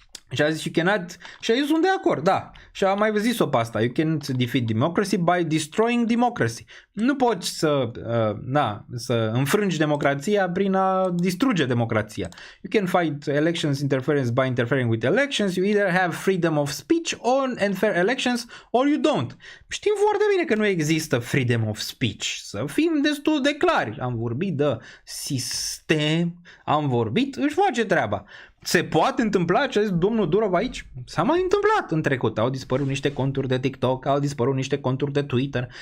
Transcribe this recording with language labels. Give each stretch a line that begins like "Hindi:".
Romanian: Și a zis, și aici sunt de acord, da. Și am mai zis-o pe asta.
English: You can defeat democracy by destroying democracy.
Romanian: Nu poți să înfrângi democrația prin a distruge democrația.
English: You can fight elections interference by interfering with elections. You either have freedom of speech on and fair elections or you don't.
Romanian: Știm foarte bine că nu există
English: freedom of speech.
Romanian: Să fim destul de clari. Am vorbit de sistem, își face treaba. Se poate întâmpla ce a zis domnul Durov aici? S-a mai întâmplat în trecut. Au dispărut niște conturi de TikTok, au dispărut niște conturi de Twitter.